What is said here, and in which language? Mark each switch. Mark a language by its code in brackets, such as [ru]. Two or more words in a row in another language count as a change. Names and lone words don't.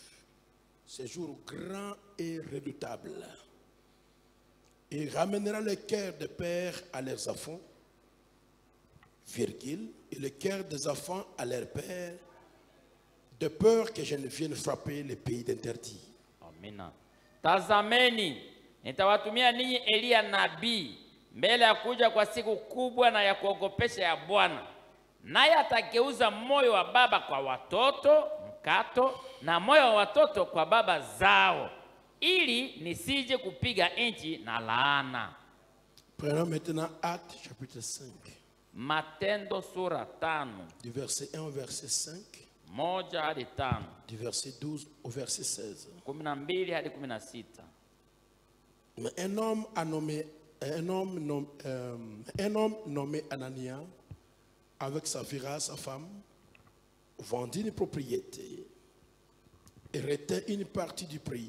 [fr] Ces jours grands et redoutables. Il ramènera le cœur des pères à leurs enfants, virgule, et le cœur des enfants à leurs pères, de peur que je ne vienne frapper les pays d'interdit. [sw] Amina. Tazameni, nitawatumia ninyi Elia nabii mbele ya kuja kwa siku kubwa na ya kuogopesha ya Bwana. Naye atageuza moyo wa baba kwa watoto, mkato, na moyo wa watoto kwa baba zao, ili nisije kupiga nchi na laana. [fr] Prenons maintenant Actes chapitre 5. [sw] Matendo sura 5. [fr] Du verset 1 au verset 5. [sw] Moja hadi 5. [fr] Du verset 12 au verset 16. [sw] 12 hadi 16. [fr] Un homme nommé Anania, avec Saphira, sa femme, vendit une propriété et retint une partie du prix.